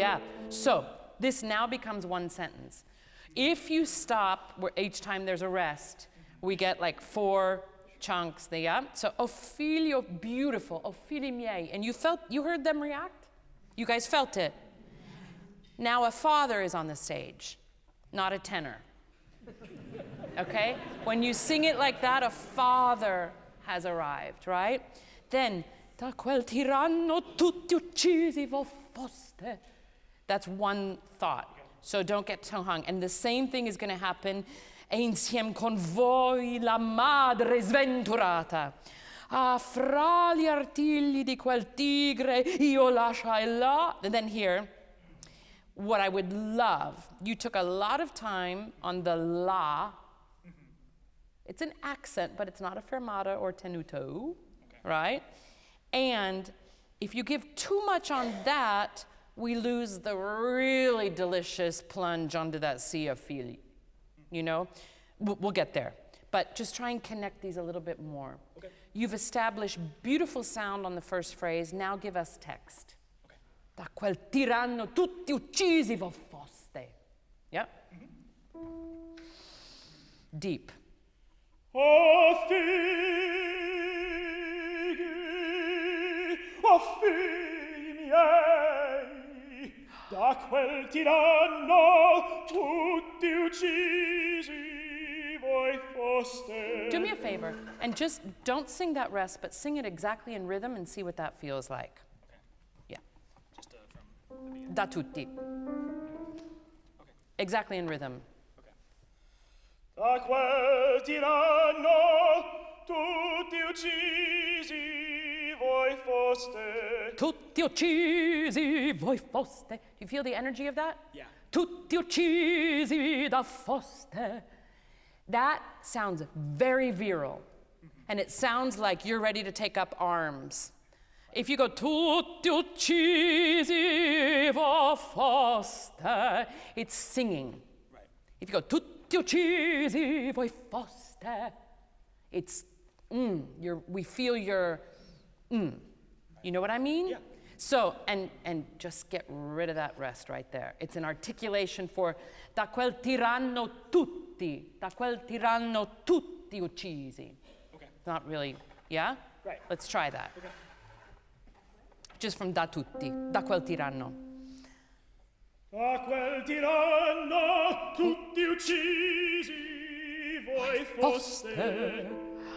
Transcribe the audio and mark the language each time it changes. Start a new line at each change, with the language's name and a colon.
English: Yeah, so this now becomes one sentence. If you stop where each time there's a rest, we get like 4 chunks there, yeah?
Italian: So, oh figlio, beautiful, oh figli miei.
English: And you heard them react? You guys felt it. Now a father is on the stage, not a tenor. Okay? When you sing it like that, a father has arrived, right?
Italian: Then, da quel tiranno tutti uccisi vo foste.
English: That's one thought. So don't get too hung. And the same thing is going to happen.
Italian: E insieme con voi la madre sventurata. Ah, fra gli artigli di quel tigre io lasciai là.
English: And then here, what I would love, you took a lot of time on the la. It's an accent, but it's not a fermata or tenuto, right? And if you give too much on that, we lose the really delicious plunge onto that sea of fili. You know, we'll get there. But just try and connect these a little bit more. Okay. You've established beautiful sound on the first phrase. Now give us text. Okay.
Italian: Da quel tiranno tutti uccisi vo foste.
English: Yeah? Mm-hmm. Deep.
Italian: Oh, figli miei, da quel tiranno tutti uccisi voi foste.
English: Do me a favor, and just don't sing that rest, but sing it exactly in rhythm and see what that feels like. Okay. Yeah. Just from the beginning.
Italian: Da tutti.
English: Okay. Exactly in rhythm. Okay.
Italian: Da quel tiranno tutti uccisi voi foste. Tutti uccisi voi foste.
English: Do you feel the energy of that? Yeah.
Italian: Tutti uccisi da foste.
English: That sounds very virile. And it sounds like you're ready to take up arms. If you go
Italian: tutti uccisi vo foste,
English: it's singing. Right. If you go
Italian: tutti uccisi voi foste,
English: it's we feel your You know what I mean? Yeah. So, and just get rid of that rest right there. It's an articulation for
Italian: da quel tiranno tutti uccisi.
English: Okay. Not really, yeah? Right. Let's try that. Okay. Just from
Italian: da tutti, da quel tiranno. Da quel tiranno tutti uccisi voi foste.